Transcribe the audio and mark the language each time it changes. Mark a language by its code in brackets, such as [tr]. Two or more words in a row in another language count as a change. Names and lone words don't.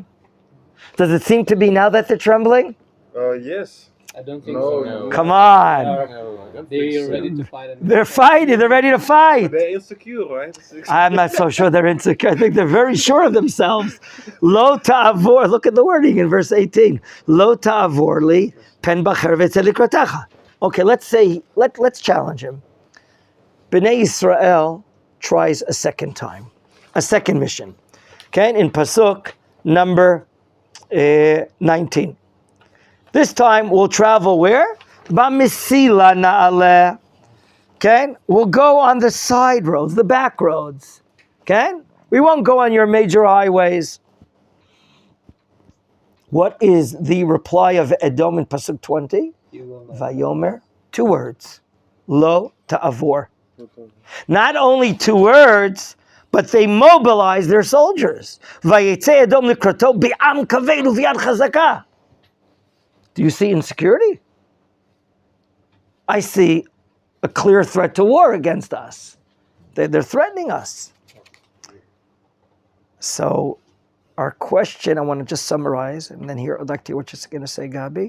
[en] Does it seem to be now that they're trembling? Yes. I don't think so. No. Come on. They're ready to fight. They're fighting. They're ready to fight. They're insecure, right? I'm not so sure they're insecure. I think they're very sure of themselves. [he] לא תעבור. [en] Look at the wording in verse 18. [he] לא תעבור לי פן בחרב אצא לקראתך. [en] Okay, let's challenge him. Bnei Yisrael tries a second time. A second mission. Okay, in Pasuk number 19. This time we'll travel where? [he] במסילה נעלה. [en] Okay, we'll go on the side roads, the back roads. Okay, we won't go on your major highways. What is the reply of Edom in Pasuk 20? Vayomer 2 words. [he] לא תעבור. [en] Not only 2 words, but they mobilized their soldiers. [he] ויצא אדום לקראתו בעם כבד וביד חזקה. [en] Do you see insecurity? I see a clear threat to war against us. They're threatening us. So our question, I want to just summarize, and then here I'd like to hear what you're going to say, Gabi.